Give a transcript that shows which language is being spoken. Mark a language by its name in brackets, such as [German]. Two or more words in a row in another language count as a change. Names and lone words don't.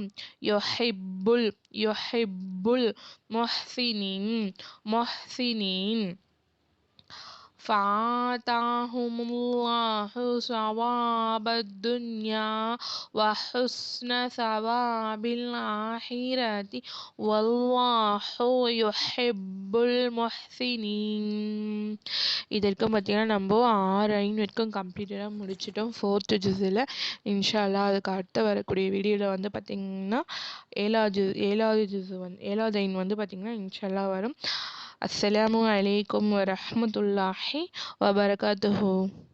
[Arabic] يحب المحسنين فآتاهم الله ثواب الدنيا وحسن ثواب الآخرة والله يحب المحسنين. [Tamil] இது வரைக்கும் பார்த்தீங்கன்னா நம்ம 6 வரைக்கும் கம்ப்ளீட்டடாக முடிச்சிட்டோம் 4th ஜுஸில். [Arabic] إن شاء الله [Tamil] அதுக்கு அடுத்து வரக்கூடிய வீடியோவில் வந்து பார்த்திங்கன்னா 7வது ஐன் வந்து பார்த்திங்கன்னா [Arabic] إن شاء الله [Tamil] வரும். [Arabic] السلام عليكم ورحمة الله وبركاته.